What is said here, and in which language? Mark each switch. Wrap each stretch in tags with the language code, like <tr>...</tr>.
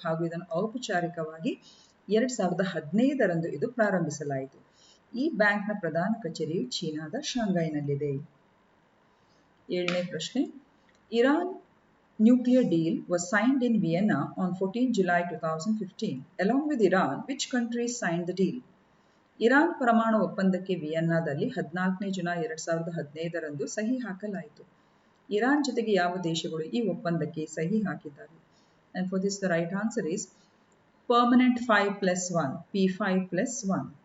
<kn>ಹಾಗೂ ಇದನ್ನು ಔಪಚಾರಿಕವಾಗಿ 2015ರಂದು ಇದು ಪ್ರಾರಂಭಿಸಲಾಯಿತು. ಈ ಬ್ಯಾಂಕ್ನ ಪ್ರಧಾನ ಕಚೇರಿಯು ಚೀನಾದ ಶಾಂಘೈನಲ್ಲಿದೆ. 7ನೇ ಪ್ರಶ್ನೆ.</kn> <en>Iran nuclear deal was signed in Vienna on 14 July 2015. Along with Iran, which countries signed the deal?</en> <kn>Iran ಪರಮಾಣು ಒಪ್ಪಂದಕ್ಕೆ ವಿಯೆನ್ನಾದಲ್ಲಿ 14ನೇ ಜುಲೈ 2015ರಂದು ಸಹಿ ಹಾಕಲಾಯಿತು. ಇರಾನ್ ಜೊತೆಗೆ ಯಾವ ದೇಶಗಳು ಈ ಒಪ್ಪಂದಕ್ಕೆ ಸಹಿ ಹಾಕಿದ್ದಾರೆ?</kn> <en>And for this the right answer is permanent 5+1, P5+1.</en>